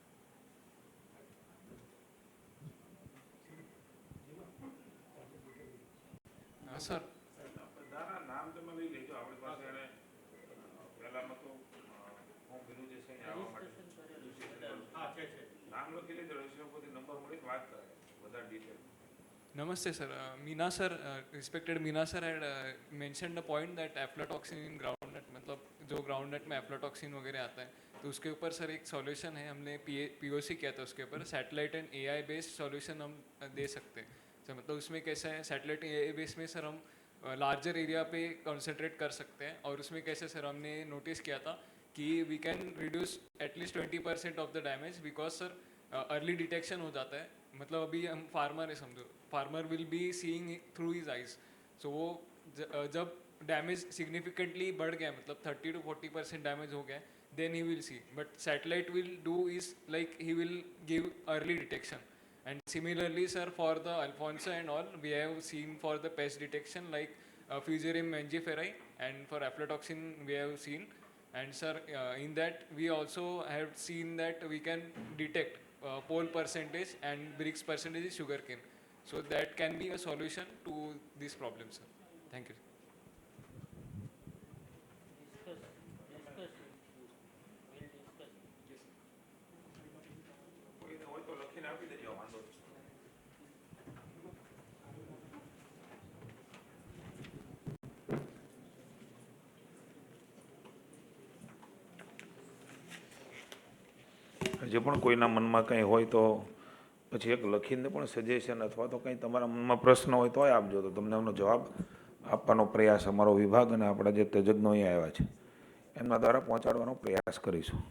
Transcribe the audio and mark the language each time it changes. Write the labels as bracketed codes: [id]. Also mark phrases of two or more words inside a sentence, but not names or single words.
[gu] સર, બધાના નામ તમે લઈ લેજો આપણી પાસે. એને પહેલામાં તો ફોર્મ ભર્યું છે આવવા માટે નામ લખી લેજો, રજીસ્ટર પરથી નંબર મળી વાત કરાય બધા ડિટેલ. [en] Namaste sir. Respected Meena sir had mentioned the point that aflatoxin in groundnut, [hi] मतलब जो groundnut में aflatoxin वगैरह आता है, तो उसके ऊपर सर एक सॉल्यूशन है, हमने POC किया था उसके ऊपर, [en] satellite and AI based solution [hi] हम दे सकते हैं. तो मतलब उसमें कैसा है, सैटेलाइट AI बेस में सर हम [en] larger area [hi] पे कॉन्सेंट्रेट कर सकते हैं, और उसमें कैसे सर हमने नोटिस किया था कि [en] we can reduce atleast 20% of the damage, because sir early detection [hi] हो जाता है. मतलब अभी हम फार्मर है, समझो [en] farmer will be seeing through his eyes, [hi] सो वो जब डैमेज सिग्निफिकेंटली बढ़ गया, मतलब 30 to 40% डैमेज हो गया, [en] then he will see. But satellite will do is like he will give early detection. And similarly sir, for the Alfonso and all, we have seen for the pest detection like Fusarium mangiferi, and for aflatoxin we have seen. And sir, in that we also have seen that we can detect pole percentage and Brix percentage in sugarcane. So that can be a solution to this problem, sir. Thank you. [gu] કોઈને હોય તો લખીને આપી દેજો, વાંધો નહીં. જે પણ કોઈના મનમાં કંઈ હોય તો પછી એક લખીને પણ સજેશન અથવા તો કંઈ તમારા મનમાં પ્રશ્ન હોય તોય આપજો, તો તમને એનો જવાબ આપવાનો પ્રયાસ અમારો વિભાગ અને આપણા જે તજજ્ઞો અહીંયા આવ્યા છે એમના દ્વારા પહોંચાડવાનો પ્રયાસ કરીશું.